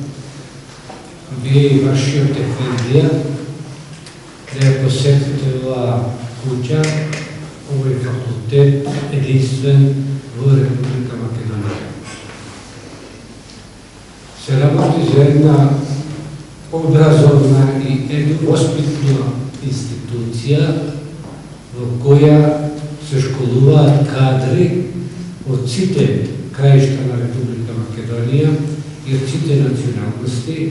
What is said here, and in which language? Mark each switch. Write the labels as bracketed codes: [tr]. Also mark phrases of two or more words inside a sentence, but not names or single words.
[bs] bi i vašio Efendija da je posjetite ova kuća, ovaj fakultet jedinstven u Republika Makedonija. [mk] Se работи за една образовна и воспитна институција во која се школуваат кадри од сите краишта на Република Македонија и од сите националности.